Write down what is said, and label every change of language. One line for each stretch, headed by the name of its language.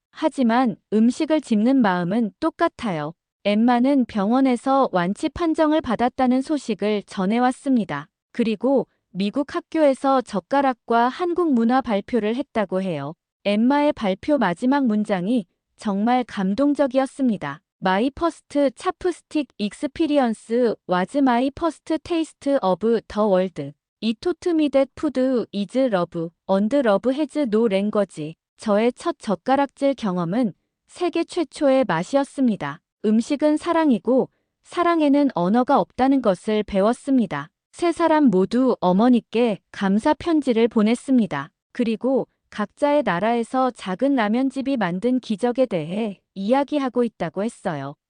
Korean: 하지만 음식을 집는 마음은 똑같아요. 엠마는 병원에서 완치 판정을 받았다는 소식을 전해왔습니다. 그리고 미국 학교에서 젓가락과 한국 문화 발표를 했다고 해요. 엠마의 발표 마지막 문장이 정말 감동적이었습니다.
English: My first chopstick experience was my first taste of the world. It taught me that food is love, and love has no language.
Korean: 저의 첫 젓가락질 경험은 세계 최초의 맛이었습니다. 음식은 사랑이고 사랑에는 언어가 없다는 것을 배웠습니다. 세 사람 모두 어머니께 감사 편지를 보냈습니다. 그리고 각자의 나라에서 작은 라면집이 만든 기적에 대해 이야기하고 있다고 했어요.